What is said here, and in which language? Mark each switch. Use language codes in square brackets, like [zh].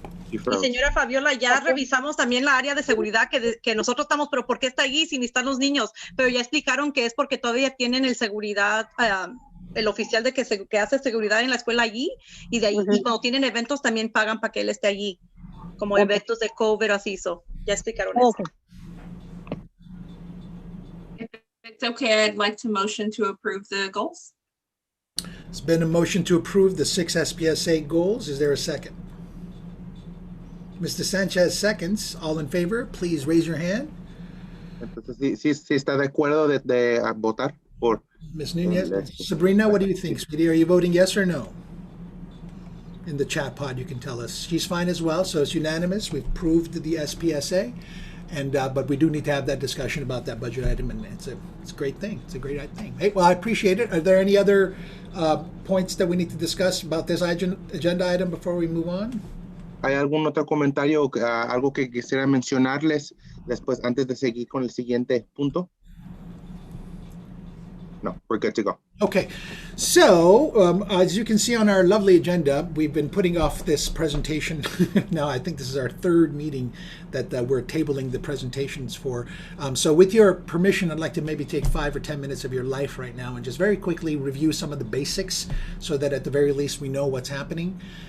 [es] Y señora Fabiola, ya revisamos también la área de seguridad que nosotros estamos, pero ¿por qué está allí si ni están los niños? Pero ya explicaron que es porque todavía tienen el seguridad, el oficial que hace seguridad en la escuela allí, y de ahí y cuando tienen eventos también pagan para que él esté allí, como eventos de cover así, ya explicaron eso. [en] If it's okay, I'd like to motion to approve the goals. It's been a motion to approve the 6 SPSA goals. Is there a second? Mr. Sanchez seconds. All in favor, please raise your hand. [es] Entonces, sí está de acuerdo de votar por. [en] Ms. Nunez, Sabrina, what do you think? Sweetie, are you voting yes or no? In the chat pod, you can tell us. She's fine as well, so it's unanimous. We've approved the SPSA, and but we do need to have that discussion about that budget item, and it's a great thing. It's a great thing. Hey, well, I appreciate it. Are there any other points that we need to discuss about this agenda item before we move on? [es] ¿Hay algún otro comentario, algo que quisiera mencionarles después, antes de seguir con el siguiente punto? [en] No, we're good to go. Okay, so as you can see on our lovely agenda, we've been putting off this presentation. Now, I think this is our 3rd meeting that we're tabling the presentations for. So with your permission, I'd like to maybe take 5 or 10 minutes of your life right now and just very quickly review some of the basics so that at the very least we know what's happening.